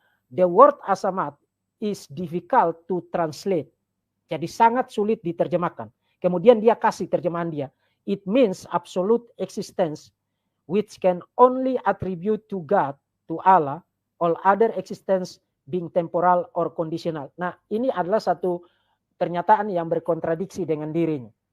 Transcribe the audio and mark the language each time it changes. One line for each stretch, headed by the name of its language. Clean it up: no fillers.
English: The word asamat is difficult to translate.
Indonesian: Jadi sangat sulit diterjemahkan. Kemudian dia kasih terjemahan dia.
English: It means absolute existence which can only attribute to God, to Allah, all other existence being temporal or conditional.
Indonesian: Nah, ini adalah satu pernyataan yang berkontradiksi dengan dirinya.